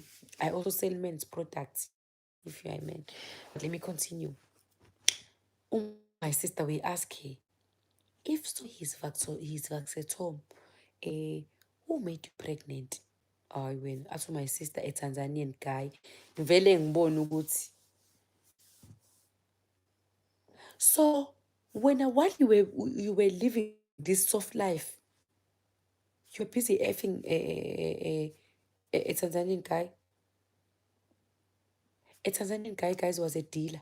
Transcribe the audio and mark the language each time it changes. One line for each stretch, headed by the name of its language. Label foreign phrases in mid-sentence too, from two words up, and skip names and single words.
English: I also sell men's products, if you are a man. But let me continue. My sister will ask her, if so he's vaccinated, who made you pregnant? When ask my sister, a Tanzanian guy.
Zulu: Vele ngibona ukuthi.
English: So while you were living this soft life, you're busy effing a Tanzanian guy. A Tanzanian guy, guys, was a dealer.